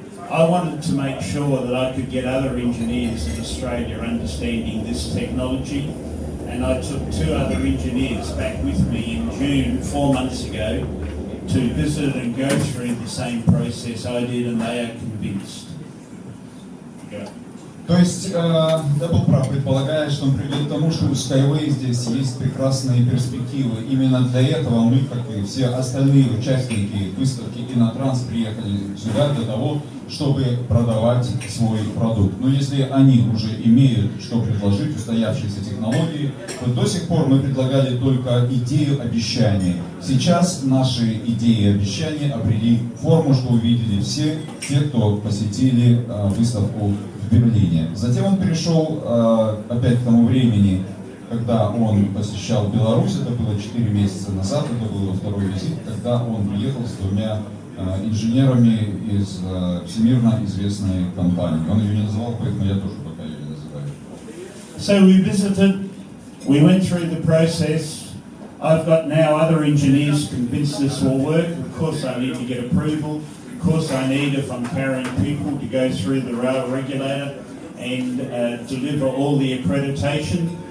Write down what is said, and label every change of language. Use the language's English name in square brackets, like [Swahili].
[English] I wanted to make sure that I could get other engineers in Australia understanding this technology, and I took 2 other engineers back with me in June, 4 months ago, to visit and go through the same process I did, and they are convinced. Go. [Russian] То есть, я был прав, предполагая, что он приведет к тому, что у SkyWay здесь есть прекрасные перспективы. Именно для этого мы, как и все остальные участники выставки Инотранс, приехали сюда для того, чтобы продавать свой продукт. Но если они уже имеют что предложить, устоявшиеся технологии, то до сих пор мы предлагали только идею обещания. Сейчас наши идеи и обещания обрели форму, что увидели все те, кто посетили выставку в Берлине. Затем он перешел опять к тому времени, когда он посещал Беларусь, это было 4 месяца назад, это был его второй визит, когда он приехал с 2 инженерами из всемирно известной компании. Он ее не называл, поэтому я тоже пока ее не называю. [English] So we visited, we went through the process. I've got now other engineers convinced this will work. Of course I need to get approval. Of course I need, if I'm carrying people, to go through the rail regulator and deliver all the accreditation.